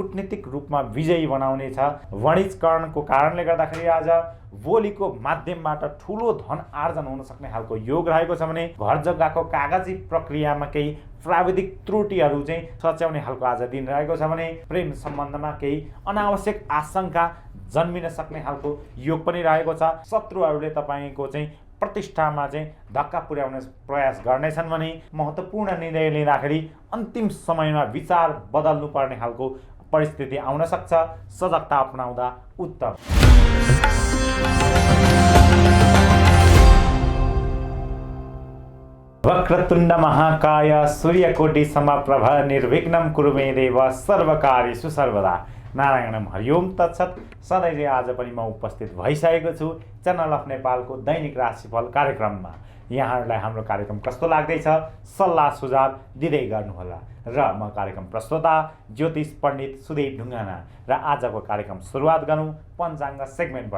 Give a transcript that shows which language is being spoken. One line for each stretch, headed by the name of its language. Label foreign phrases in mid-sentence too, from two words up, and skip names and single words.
Nepali: कुटनीतिक रूपमा विजयी बनाउनेछ। वाणिज्यकरणको कारणले गर्दाखेरि आज बोलीको माध्यमबाट ठुलो धन आर्जन हुन सक्ने खालको योग रहेको छ भने घर जग्गाको कागजी प्रक्रियामा केही प्राविधिक त्रुटिहरू चाहिँ सच्याउने खालको आज दिन रहेको छ भने प्रेम सम्बन्धमा केही अनावश्यक आशंका जन्मिन सक्ने खालको योग पनि रहेको छ। शत्रुहरूले तपाईँको चाहिँ प्रतिष्ठामा चाहिँ धक्का पुर्याउने प्रयास गर्नेछन् भने महत्त्वपूर्ण निर्णय लिँदाखेरि अन्तिम समयमा विचार बदल्नु पर्ने खालको परिस्थिति आउन सक्छ। सजगता अपनाउँदा उत्तम।
Sanskrit: वक्रतुण्ड महाकाय सूर्यकोटि समप्रभ निर्विघ्नं कुरु मे देव सर्वकार्येषु सर्वदा। नारायणम हरिओम तत्सत।
Nepali: सधैँ चाहिँ आज पनि म उपस्थित भइसकेको छु च्यानल अफ नेपालको दैनिक राशिफल कार्यक्रममा। यहाँहरूलाई हाम्रो कार्यक्रम कस्तो लाग्दैछ सल्लाह सुझाव दिँदै गर्नुहोला। र म कार्यक्रम प्रस्तोता ज्योतिष पण्डित सुदेव ढुङ्गाना र आजको कार्यक्रम सुरुवात गरौँ पञ्चाङ्ग सेगमेन्टबाट।